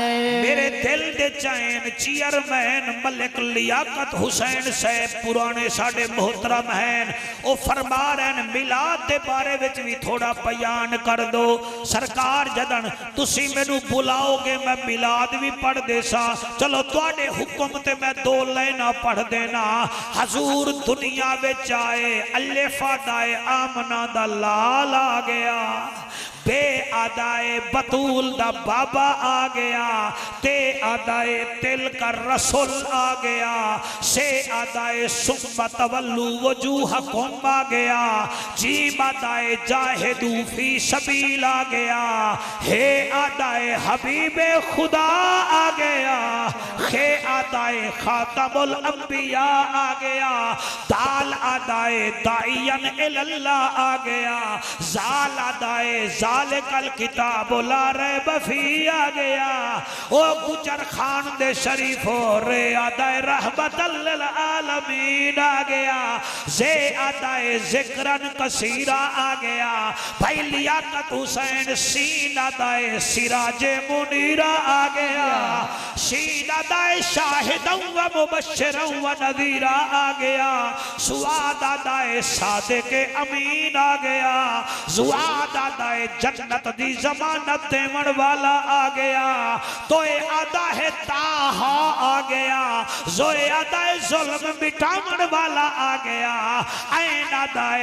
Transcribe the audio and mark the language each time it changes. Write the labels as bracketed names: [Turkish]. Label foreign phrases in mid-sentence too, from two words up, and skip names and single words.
[Punjabi] میرے دل دے چین چیئرمین ملک لیاقت حسین صاحب پرانے ساڈے محترم ہیں او فرما رہے میلاد دے بارے وچ بھی تھوڑا بیان کر دو سرکار جدن تسی مینوں بلاؤگے میں میلاد بھی پڑھ دے سا چلو تہاڈے حکم تے میں 2 لائناں پڑھ دینا. حضور دنیا وچ آئے الفا دائے آمنہ دا لال آ گیا بے ادائے بتول دا بابا آ گیا، تے ادائے تل کا رسول آ گیا، سے ادائے [Arabic] ثم تولوا وجوهكم [Punjabi] آ گیا، جی ادائے [Arabic] جاهدوا في سبيل [Punjabi] آ گیا، ہے ادائے حبیبِ خدا آ گیا، ہے ادائے [Arabic] خاتم الأنبياء [Punjabi] آ گیا، دال ادائے [Arabic] داعيا إلى الله [Punjabi] آ گیا، ذال ادائے [Arabic] ذلك الكتاب لا ريب في [Punjabi] آ گیا، او گوجر خان دے شریف ہو رے ادائے [Arabic] رحمة للعالمين [Punjabi] آ گیا، زے ادائے [Arabic] ذكرا كثيرا [Punjabi] آ گیا, بھائی لیاقت حسین سین ادائے [Arabic] سراجا منيرا [Punjabi] آ گیا، شین ادائے [Arabic] شاهدا و مبشرا و نذيرا [Punjabi] آ گیا، صاد ادائے صادق امین آ گیا، ضاد ادائے جنت دی ضمانت دیون والا آ گیا، طوئے ادا ہے طٰہٰ آ گیا، ظوئے ادائے ظلم مٹاون والا آ گیا، عین ادائے